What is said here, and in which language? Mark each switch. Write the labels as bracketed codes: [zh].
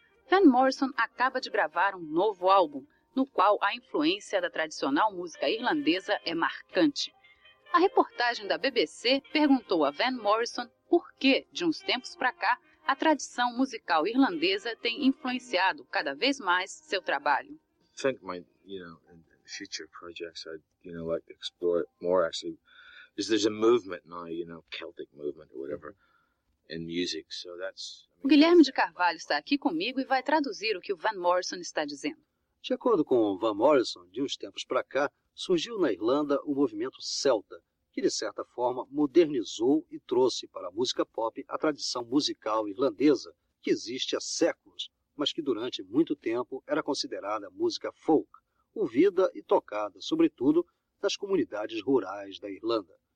[pt] Van Morrison acaba de gravar um novo álbum, no qual a influência da tradicional música irlandesa é marcante. A reportagem da BBC perguntou a Van Morrison por que, de uns tempos para cá, a tradição musical irlandesa tem influenciado cada vez mais seu trabalho. [en] Think my, you know, in future projects I'd, you know, like to explore it more actually. Because there's a movement now, you know, Celtic movement or whatever in music. So that's [pt] O Guilherme de Carvalho está aqui comigo e vai traduzir o que o Van Morrison está dizendo. De acordo com o Van Morrison, de uns tempos para cá, surgiu na Irlanda o movimento Celta, que de certa forma modernizou e trouxe para a música pop a tradição musical irlandesa, que existe há séculos, mas que durante muito tempo era considerada música folk, ouvida e tocada, sobretudo, nas comunidades rurais da Irlanda.